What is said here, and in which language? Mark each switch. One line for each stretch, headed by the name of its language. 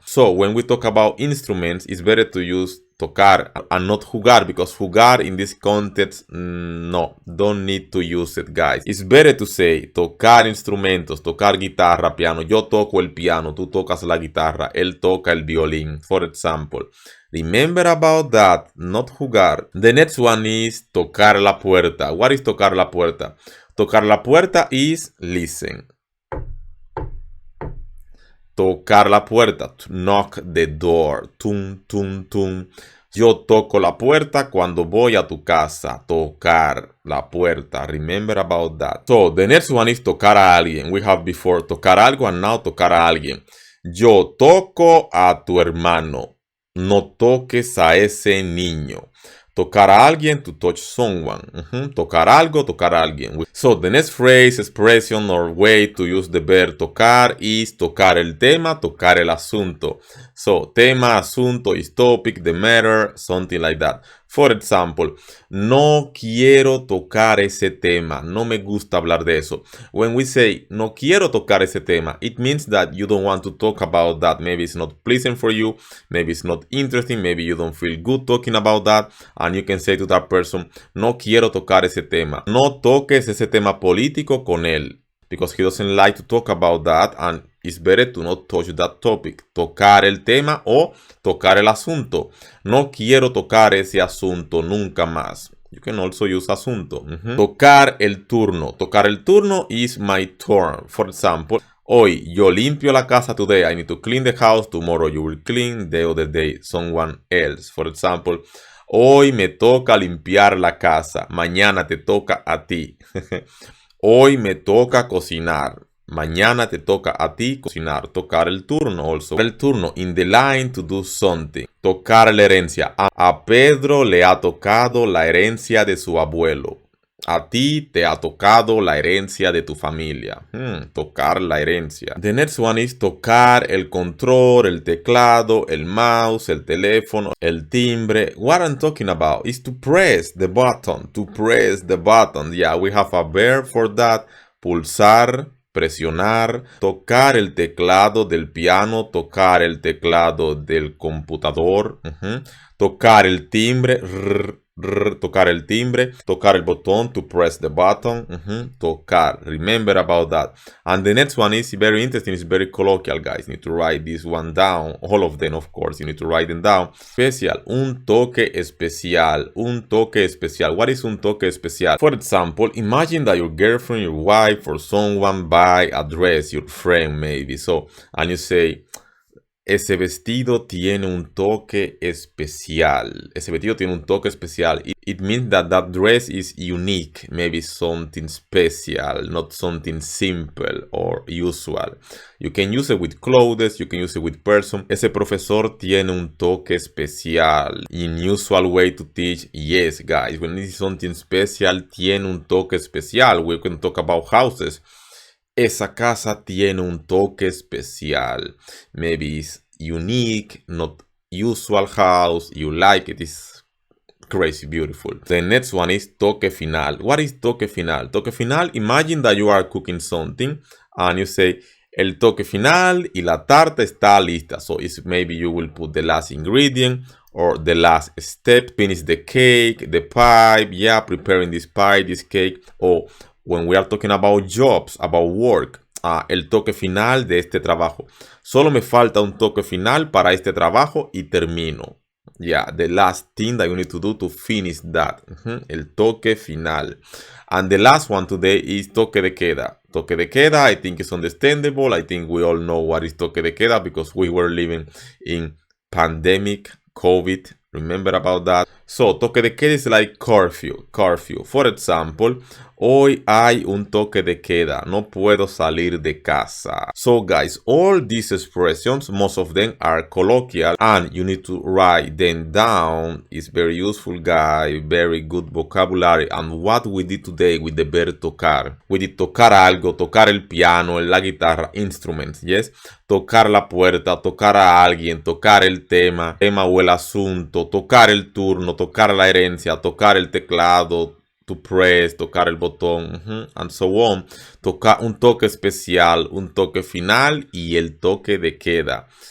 English: So when we talk about instruments, it's better to use tocar and not jugar, because jugar in this context, no, don't need to use it, guys. It's better to say
Spanish: tocar instrumentos, tocar guitarra, piano. Yo toco el piano, tú tocas la guitarra, él toca el violín,
English: for example. Remember about that, not jugar. The next one is tocar la puerta. What is
Spanish: tocar la puerta?
English: Tocar la puerta is listen.
Spanish: Tocar la puerta,
English: to knock the door. Tum, tum, tum.
Spanish: Yo toco la puerta cuando voy a tu casa. Tocar la puerta.
English: Remember about that. So, the next one is
Spanish: tocar a alguien.
English: We have before tocar algo and now tocar a alguien.
Spanish: Yo toco a tu hermano. No toques a ese niño. Tocar a alguien,
English: to touch someone.
Spanish: Tocar algo, tocar a alguien.
English: So, the next phrase, expression, or way to use the verb tocar is tocar el tema, tocar el asunto. So, tema, asunto is topic, the matter, something like that. For example,
Spanish: no quiero tocar ese tema. No me gusta hablar de eso.
English: When we say
Spanish: no quiero tocar ese tema,
English: it means that you don't want to talk about that. Maybe it's not pleasant for you. Maybe it's not interesting. Maybe you don't feel good talking about that. And you can say to that person,
Spanish: no quiero tocar ese tema. No toques ese tema político con él.
English: Because he doesn't like to talk about that, and it's better to not touch that topic.
Spanish: Tocar el tema o tocar el asunto. No quiero tocar ese asunto nunca más.
English: You can also use asunto. Tocar el turno. Tocar el turno is my turn. For example,
Spanish: hoy yo limpio la casa
English: today. I need to clean the house. Tomorrow you will clean. The other day someone else. For example,
Spanish: hoy me toca limpiar la casa. Mañana te toca a ti. Hoy me toca cocinar. Mañana te toca a ti cocinar. Tocar el turno
English: also. El turno, in the line to do something.
Spanish: Tocar la herencia. A Pedro le ha tocado la herencia de su abuelo. A ti te ha tocado la herencia de tu familia. Tocar la herencia.
English: The next one is
Spanish: tocar el control, el teclado, el mouse, el teléfono, el timbre.
English: What I'm talking about is to press the button. To press the button. Yeah, we have a verb for that.
Spanish: Pulsar, presionar, tocar el teclado del piano, tocar el teclado del computador, tocar el timbre, tocar el timbre, tocar el botón,
English: to press the button,
Spanish: tocar.
English: Remember about that. And the next one is very interesting, it's very colloquial, guys. You need to write this one down. All of them, of course, you need to write them down.
Spanish: Especial, un toque especial,
English: un toque especial. What is un toque especial? For example, imagine that your girlfriend, your wife, or someone buy a dress, your friend maybe. So, and you say,
Spanish: ese vestido tiene un toque especial. Ese vestido tiene un toque especial.
English: It means that that dress is unique. Maybe something special, not something simple or usual. You can use it with clothes. You can use it with person.
Spanish: Ese profesor tiene un toque especial.
English: Unusual way to teach. Yes, guys. When it is something special,
Spanish: tiene un toque especial.
English: We can talk about houses.
Spanish: Esa casa tiene un toque especial.
English: Maybe it's unique, not usual house. You like it. It's crazy beautiful. The next one is toque final. What is toque final? Toque final, imagine that you are cooking something and you say,
Spanish: el toque final y la tarta está lista.
English: So it's maybe you will put the last ingredient or the last step, finish the cake, the pie, yeah, preparing this pie, this cake. Or when we are talking about jobs, about work,
Spanish: el toque final de este trabajo. Solo me falta un toque final para este trabajo y termino.
English: Yeah, the last thing that you need to do to finish that. El toque final. And the last one today is toque de queda. Toque de queda, I think it's understandable. I think we all know what is toque de queda because we were living in pandemic, COVID. Remember about that? So, toque de queda is like curfew. Curfew. For example,
Spanish: hoy hay un toque de queda. No puedo salir de casa.
English: So, guys, all these expressions, most of them are colloquial and you need to write them down. It's very useful, guys. Very good vocabulary. And what we did today with the verb tocar. We did tocar algo, tocar el piano, la guitarra, instruments, yes?
Spanish: Tocar la puerta, tocar a alguien, tocar el tema o el asunto, tocar el turno, tocar la herencia, tocar el teclado,
English: to press,
Spanish: tocar el botón, and so on. Un toque especial, un toque final y el toque de queda.